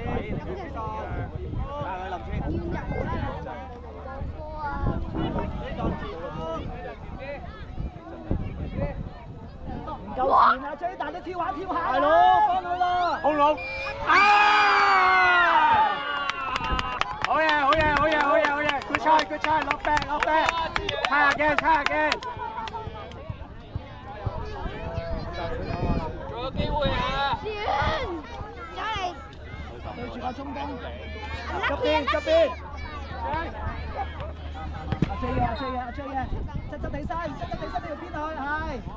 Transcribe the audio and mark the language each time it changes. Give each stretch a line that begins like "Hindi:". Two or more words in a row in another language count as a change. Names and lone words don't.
Cantonese: 唔夠前啊，追，但你跳下。大佬，翻去啦！空龍，好嘢 ，
English: good try，
Cantonese: 落 back，
English: try again。
Cantonese: 仲有機會啊！再嚟。對住個中鋒。側邊。阿 J 嘅，側地身呢條邊去，係。